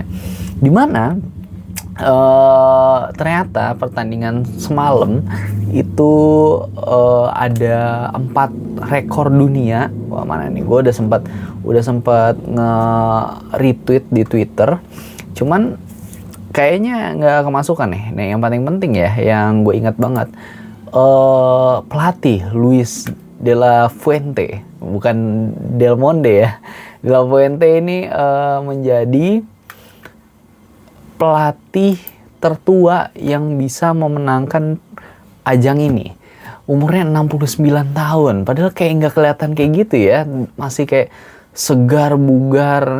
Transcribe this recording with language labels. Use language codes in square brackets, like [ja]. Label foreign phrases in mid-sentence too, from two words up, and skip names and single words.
[id] Dimana ternyata pertandingan semalam itu ada 4 rekor dunia. Wah, mana nih? Gue udah sempat nge-retweet di Twitter. Cuman kayaknya nggak kemasukan nih. Nah, yang paling penting ya, yang gue ingat banget, pelatih Luis de la Fuente, bukan Del Monde ya. De la Fuente ini menjadi pelatih tertua yang bisa memenangkan ajang ini. Umurnya 69 tahun. Padahal kayak nggak kelihatan kayak gitu ya. Masih kayak segar, bugar.